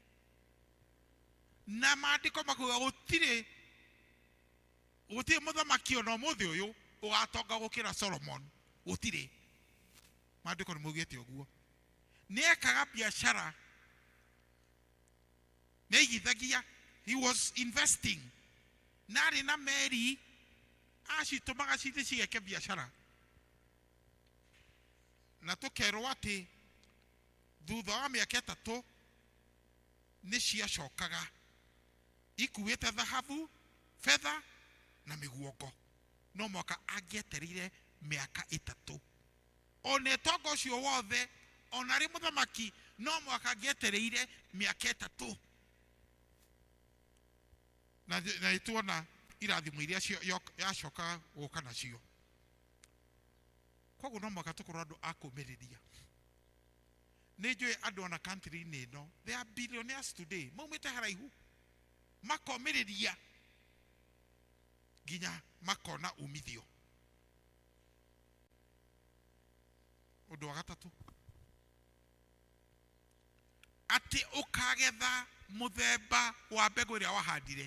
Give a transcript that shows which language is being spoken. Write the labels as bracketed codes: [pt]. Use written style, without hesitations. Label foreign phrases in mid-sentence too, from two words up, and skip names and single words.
[ki] Na maandiko makuga gutire muthamaki ona muthi uyu ugatonga gukira Solomon. Gutire maandiko nimugite uguo. Ni ekaga biashara neigithagia. [en] He was investing. [ki] Nari na meri acitumaga cithi cigeke biashara. Na tukerwo ati thutha wa miaka 3 ni ciacokaga ikuite thahabu, fedha na miguongo. No mwaka angieterire miaka 3. Ona tongo cio wothe ona ri muthamaki no mwaka angietereire miaka 3. Na ituona irathimo iria yacoka guka nacio. Koguo no mwaka tukorwo andu akumiriria. Nijue andu ona country ino [en] they are billionaires today. [ki] Maumite haraihu makomiriria ginya makona umithio. Undu wa gatatu ati ukagetha muthemba wa mbegu iria wahandire.